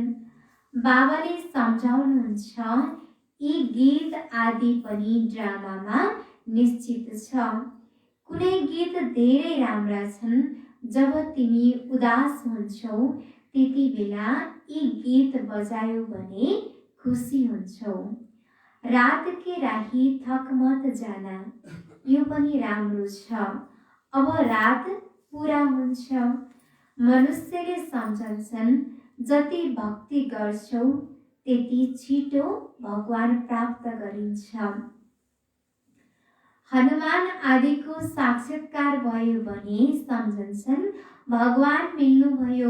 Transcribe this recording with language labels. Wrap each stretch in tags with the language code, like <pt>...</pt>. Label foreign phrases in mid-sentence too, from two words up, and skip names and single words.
<ne>बाबाले सम्झाउनुहुन्छ यी गीत आदि पनि ड्रामामा निश्चित छ। कुनै गीत धेरै राम्रा छन्। जब तिमी उदास हुन्छौ त्यति बेला यी गीत बजायो भने खुसी हुन्छौ।</ne> <hi>रात के राही थक मत जाना,</hi> <ne>यो पनि राम्रो छ। अब रात पुरा हुन्छ। मनुष्यले सम्झन्छन् जति भक्ति गर्छौ त्यति छिटो भगवान प्राप्त गरिन्छ। हनुमान आदिको साक्षात्कार भयो भने सम्झन्छन् भगवान मिल्नुभयो।</ne>